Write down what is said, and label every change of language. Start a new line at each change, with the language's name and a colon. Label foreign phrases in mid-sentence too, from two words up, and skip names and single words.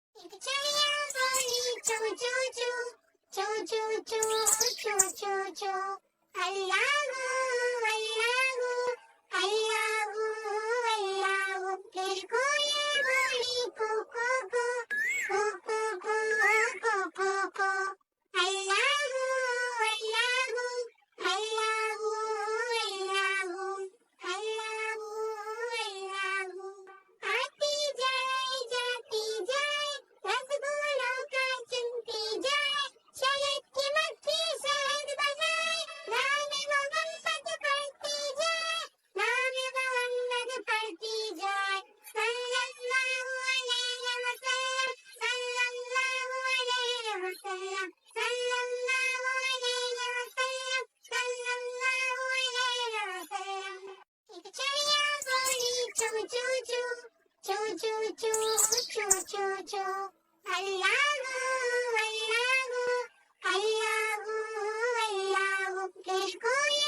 Hindi: एक चिड़िया बोली चू चू चू, चू चू चू, चू चू चू।
Arabic: الله هو الله هو، الله هو الله هو.
Hindi: फिर कोयल बोली कू कू कू, कू कू कू, कू कू कू।
Arabic: الله هو الله هو، الله هو الله هو، الله هو الله هو.
Hindi: आती जाए जाती जाए, रसगुल्लों का चुनती जाए, शहद की मक्खी शहद बनाए, नाम मोहम्मद पढ़ती जाए, नाम मोहम्मद पढ़ती जाए।
Arabic: صلى الله عليه وسلم، صلى الله عليه وسلم، صلى الله عليه وسلم، صلى الله عليه وسلم.
Hindi: एक चिड़िया बोली चू चू चू, चू चू चू, चू चू चू।
Arabic: الله هو الله هو، الله هو الله هو.
Hindi: फिर